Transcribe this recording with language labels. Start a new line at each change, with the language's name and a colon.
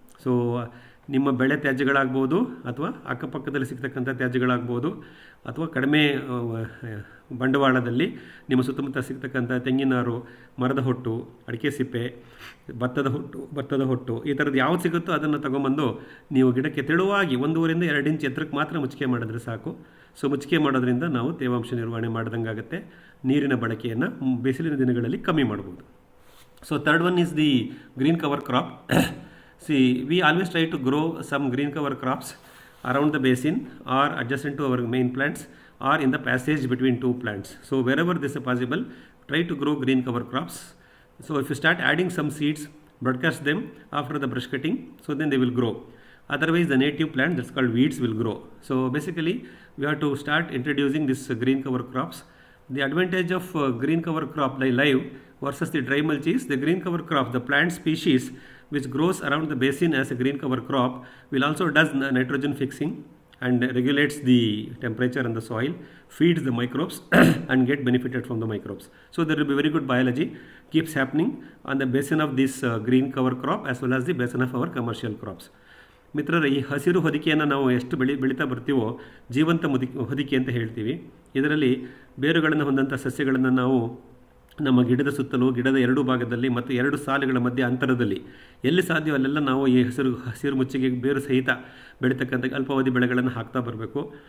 Kannada: So ನಿಮ್ಮ ಬೆಳೆ ತ್ಯಾಜ್ಯಗಳಾಗ್ಬೋದು ಅಥವಾ ಅಕ್ಕಪಕ್ಕದಲ್ಲಿ ಸಿಗ್ತಕ್ಕಂಥ ತ್ಯಾಜ್ಯಗಳಾಗ್ಬೋದು ಅಥವಾ ಕಡಿಮೆ ಬಂಡವಾಳದಲ್ಲಿ ನಿಮ್ಮ ಸುತ್ತಮುತ್ತ ಸಿಗ್ತಕ್ಕಂಥ ತೆಂಗಿನಾರು, ಮರದ ಹೊಟ್ಟು, ಅಡಿಕೆ ಸಿಪ್ಪೆ, ಭತ್ತದ ಹೊಟ್ಟು ಈ ಥರದ್ದು ಯಾವ್ದು ಸಿಗುತ್ತೋ ಅದನ್ನು ತೊಗೊಂಬಂದು ನೀವು ಗಿಡಕ್ಕೆ ತೆಳುವಾಗಿ 1.5 ಇಂದ 2 ಇಂಚ್ ಎತ್ತರಕ್ಕೆ ಮಾತ್ರ ಮುಚ್ಚಿಗೆ ಮಾಡಿದ್ರೆ ಸಾಕು. ಸೊ ಮುಚ್ಚಿಗೆ ಮಾಡೋದ್ರಿಂದ ನಾವು ತೇವಾಂಶ ನಿರ್ವಹಣೆ ಮಾಡ್ದಂಗಾಗುತ್ತೆ. ನೀರಿನ ಬಳಕೆಯನ್ನು ಬಿಸಿಲಿನ ದಿನಗಳಲ್ಲಿ ಕಮ್ಮಿ ಮಾಡ್ಬೋದು.
English: So third one is the green cover crop. See, we always try to grow some green cover crops around the basin or adjacent to our main plants or in the passage between 2 plants. So wherever this is possible, try to grow green cover crops. So if you start adding some seeds, broadcast them after the brush cutting, so then they will grow. Otherwise the native plant that's called weeds will grow. So basically we have to start introducing this green cover crops. The advantage of green cover crop live versus the dry mulch is the green cover crop, the plant species which grows around the basin as a green cover crop will also does nitrogen fixing and regulates the temperature in the soil, feeds the microbes and get benefited from the microbes. So there will be very good biology keeps happening on the basin of this green cover crop as well as the basin of our commercial crops.
Kannada: ಮಿತ್ರರೇ, ಈ ಹಸಿರು ಹೊದಿಕೆಯನ್ನು ನಾವು ಎಷ್ಟು ಬೆಳೀತಾ ಬರ್ತೀವೋ ಜೀವಂತ ಹೊದಿಕೆ ಅಂತ ಹೇಳ್ತೀವಿ. ಇದರಲ್ಲಿ ಬೇರುಗಳನ್ನು ಹೊಂದಂಥ ಸಸ್ಯಗಳನ್ನು ನಾವು ನಮ್ಮ ಗಿಡದ ಸುತ್ತಲೂ, ಗಿಡದ 2 ಭಾಗದಲ್ಲಿ ಮತ್ತು 2 ಸಾಲುಗಳ ಮಧ್ಯೆ ಅಂತರದಲ್ಲಿ ಎಲ್ಲಿ ಸಾಧ್ಯವೋ ಅಲ್ಲೆಲ್ಲ ನಾವು ಈ ಹಸಿರು ಮುಚ್ಚಿಗೆ ಬೇರು ಸಹಿತ ಬೆಳೀತಕ್ಕಂಥ ಅಲ್ಪಾವಧಿ ಬೆಳೆಗಳನ್ನು ಹಾಕ್ತಾ ಬರಬೇಕು.